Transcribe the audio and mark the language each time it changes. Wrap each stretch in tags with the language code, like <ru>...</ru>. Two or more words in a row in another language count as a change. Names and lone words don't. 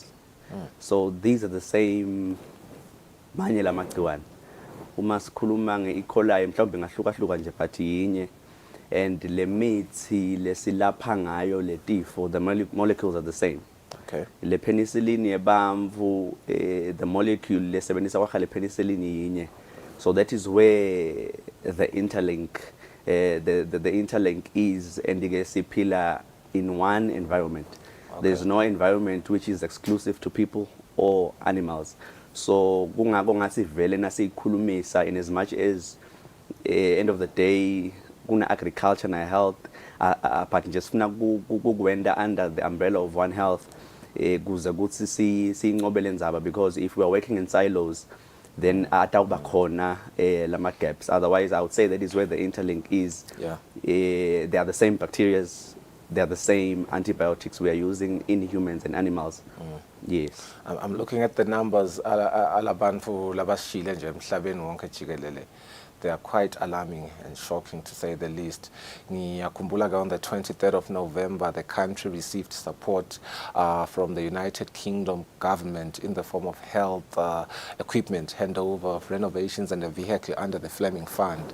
<en>So these are the same</en> <ss>manye lamagciwane. Uma sikhuluma nge E. coli mhlawumbe ngahlukahluka nje but yinye, and le mithi lesilapha ngayo letifo,</ss> <en>the molecules are the same. Okay.</en> <ss>Le penicillin yebamvu,</ss> <en>the molecule</en> <ss>lesebenzisa kwakha le penicillin yinye.</ss> <en>So that is where the interlink the interlink is, and siphila in one environment. Okay. There's no environment which is exclusive to people or animals.</en> <ss>So kungako ngathi vele nasikhulumisa,</ss> <en>in as much as end of the day kuna agriculture na health, but</en> <ss>nje sifuna kukwenda</ss> <en>under the umbrella of One Health</en> <ss>kuze kuthi sinqobele ndzaba,</ss> <en>because if we are working in silos, then</en> <ss>atawuba khona lama</ss> <en>gaps. Otherwise, I would say that is where the interlink is. Yeah. They are the same bacterias, they are the same antibiotics we are using in humans and animals. Yes. I'm looking at the numbers</en> <ss>alabantu labashile nje emhlabeni wonke jikelele.</ss> <en>They are quite alarming and shocking, to say the least. Ngiyakhumbula on the 23rd of November, the country received support from the United Kingdom government in the form of health equipment, handover of renovations and a vehicle under the Fleming Fund.</en>